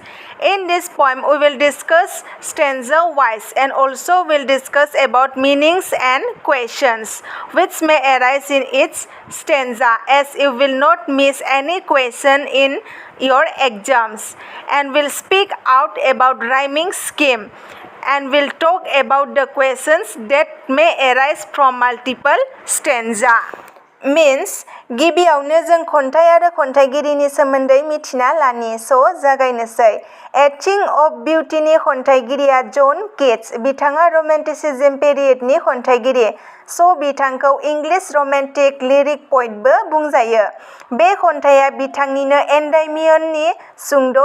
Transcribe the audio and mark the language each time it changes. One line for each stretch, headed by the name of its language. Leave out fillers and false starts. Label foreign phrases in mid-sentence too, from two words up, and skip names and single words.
English: In this poem, we will discuss stanza wise and also will discuss about meanings and questions which may arise in each stanza, as you will not miss any question in your exams, and will speak out about rhyming scheme and will talk about the questions that may arise from multiple stanza.
Bodo: Means गिबियावनो जों खन्थाइ आरो खन्थाइगिरिनि सोमोन्दै मिथिना लानि जागायनोसै A Thing of Beauty नि खन्थाइगिरिया जन किट्स बिथाङा
English: Romanticism period
Bodo: खन्थाइगिरि बिथांखौ
English: English romantic lyric poet
Bodo: बुंजायो बे खन्थाइया बिथांनिनो एन्डायमियननि सुंद'